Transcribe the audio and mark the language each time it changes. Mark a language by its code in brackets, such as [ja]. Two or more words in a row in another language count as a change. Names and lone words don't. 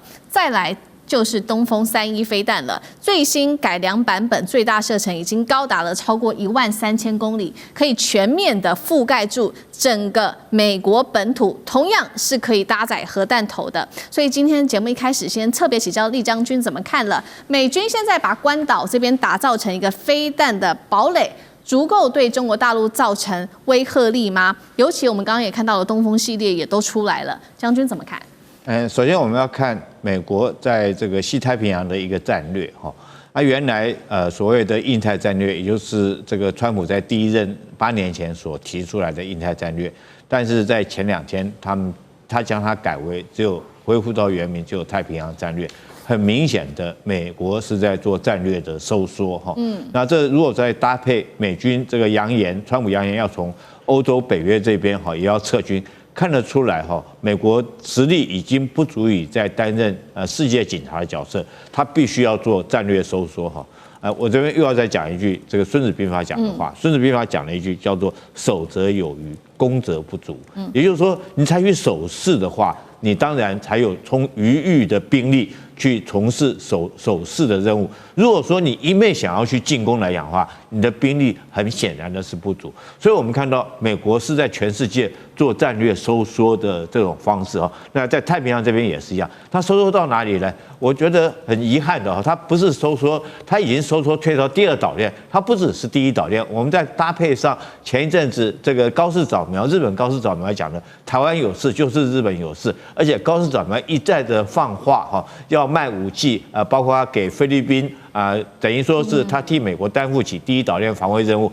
[zh] 再來就是東風31飛彈了，最新改良版本，最大射程已經高達了超過13000公里，可以全面的覆蓋住整個美國本土，同樣是可以搭載核彈頭的。所以今天節目一開始，先特別請教酈將軍怎麼看了美軍現在把關島這邊打造成一個飛彈的堡壘，足夠對中國大陸造成威懾力嗎？尤其我們剛剛也看到了東風系列也都出來了，將軍怎麼看？首先我們要看美國在這個西太平洋的一個戰略哈。原來所謂的印太戰略，也就是這個川普在第1任8年前所提出來的印太戰略，但是在前2天他將它改為只有恢復到原名，只有太平洋戰略。很明顯的，美國是在做戰略的收縮哈。那這如果再搭配美軍這個揚言，川普揚言要從歐洲、北約這邊哈也要撤軍。看得出來哈，美國實力已經不足以再擔任世界警察的角色，他必須要做戰略收縮哈。我這邊又要再講一句這個《孫子兵法》講的話，《孫子兵法》講了一句叫做“守則有餘，攻則不足”。也就是說，你採取守勢的話，你當然才有充餘裕的兵力去從事守勢的任務。如果說你一味想要去進攻來講的話，你的兵力很顯然的是不足。所以我們看到美國是在全世界做戰略收縮的這種方式哦。那在太平洋這邊也是一樣，它收縮到哪裡呢？我覺得很遺憾的哦，它不是收縮，它已經收縮退到第二島鏈，它不只是第一島鏈。我們在搭配上前一陣子這個高市早苗，日本高市早苗講的，台灣有事就是日本有事，而且高市早苗一再的放話哈，要賣武器，包括給菲律賓。等於說是他替美國擔負起第一島鏈防衛任務。